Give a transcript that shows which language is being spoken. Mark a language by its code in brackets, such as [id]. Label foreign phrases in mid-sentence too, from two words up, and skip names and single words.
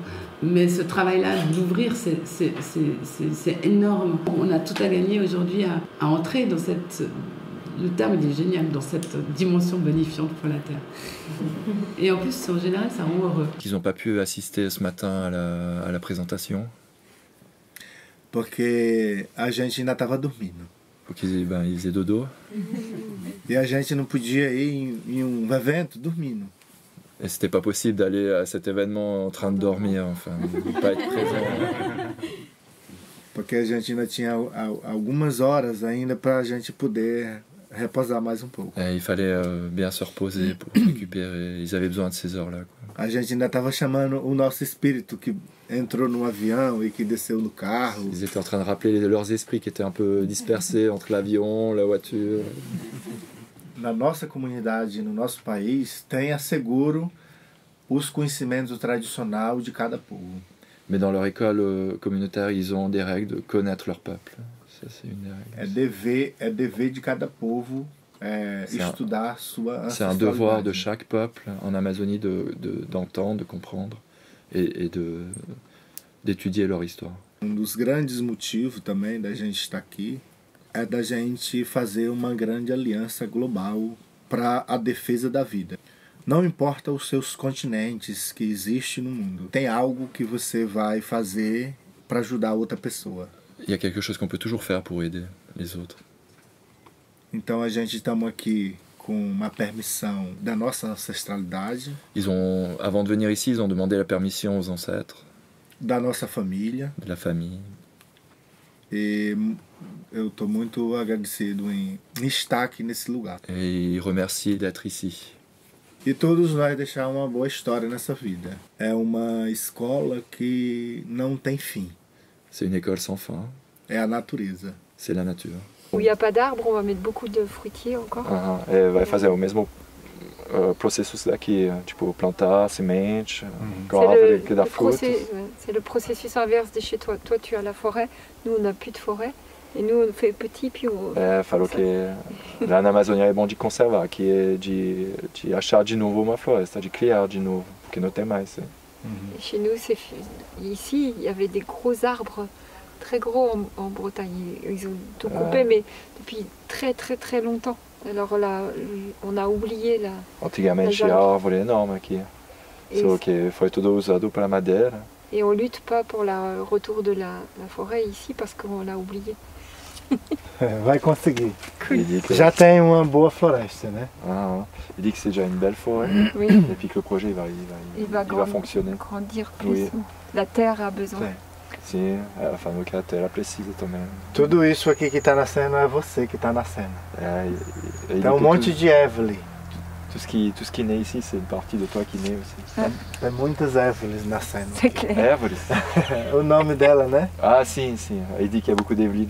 [fr] Mais ce travail-là, d'ouvrir, c'est énorme. On a tout à gagner aujourd'hui à entrer dans cette... Le terme, il est génial, dans cette dimension bonifiante pour la Terre. Et en plus, en général, ça rend heureux. Ils n'ont pas pu assister ce matin à la présentation. [pt] Porque a gente ainda estava dormindo. [fr] Porque ils faisaient dodo. [pt] E a gente não podia ir em evento dormindo. [fr] Et c'était pas possible d'aller à cet événement en train de dormir, enfin, de pas être présent. [pt] Porque a gente ainda tinha algumas horas ainda para a gente poder reposar mais pouco. [fr] Et il fallait bien se reposer pour récupérer. Ils avaient besoin de ces heures-là. [pt] A gente ainda estava chamando o nosso espírito que entrou no avião e que desceu no carro. [fr] Ils étaient en train de rappeler leurs esprits qui étaient un peu dispersés entre l'avion, la voiture. [pt] Na nossa comunidade, no nosso país, tem asseguro os conhecimentos tradicionais de cada povo. [fr] Mais dans leur école communautaire, ils ont des règles de connaître leur peuple. Ça, c'est une des règles. [pt] É dever de cada povo estudar sua ancestralidade. [fr] C'est un devoir de chaque peuple en Amazonie d'entendre, de comprendre et d'étudier leur histoire. [pt] Dos grandes motivos também da gente estar aqui é da gente fazer uma grande aliança global para a defesa da vida. Não importa os seus continentes que existem no mundo, tem algo que você vai fazer para ajudar outra pessoa. [fr] Il y a quelque chose qu'on peut toujours faire pour aider les autres. [pt] Então a gente estamos aqui com uma permissão da nossa ancestralidade. [fr] Avant de venir ici, ils ont demandé la permission aux ancêtres. [pt] Da nossa família. [fr] De la famille. [pt] E eu estou muito agradecido em estar aqui nesse lugar. [fr] Et ils remercient d'être ici. [pt] E todos nós deixar uma boa história nessa vida. É uma escola que não tem fim. [fr] C'est une école sans fin. [pt] É a natureza. [fr] c'est la nature. Où il n'y a pas d'arbres, on va mettre beaucoup de fruitiers encore. [pt] Vai fazer o mesmo processus daqui, tipo plantar semente, igual a árvore que dá frutos. [fr] C'est le processus inverse de chez toi. Toi, tu as la forêt, nous, on n'a plus de forêt. E nous, on fait petit, puis on... [pt] Falou que lá na Amazônia é bom de conservar, aqui é de achar de novo uma floresta, de criar de novo, porque não tem mais. [fr] Chez nous, ici, il y avait des gros arbres, très gros en Bretagne. Ils ont tout coupé, mais depuis très très très longtemps. Alors là, on a oublié la... [pt] Antigamente a árvore enorme aqui, só que foi tudo usado para madeira. [fr] Et on lutte pas pour le retour de la forêt ici parce qu'on l'a oublié. [pt] Vai conseguir. Já tem uma boa floresta, né? [fr] Il dit que c'est déjà une belle forêt, oui. Et puis que le projet il va fonctionner. Grandir plus. Oui. La terre a besoin. [pt] Sim, ela falou que a terra precisa também. Tudo isso aqui que está nascendo é você que está nascendo. Tem monte de Evelyn. [fr] Tout ce qui naît ici, c'est une partie de toi qui naît aussi. [pt] Tem muitas Evelyns nascendo. [fr] C'est clair. Evelyn. [pt] O nome dela, né? Ah, sim. [fr] Il dit qu'il y a beaucoup d'Evelyn.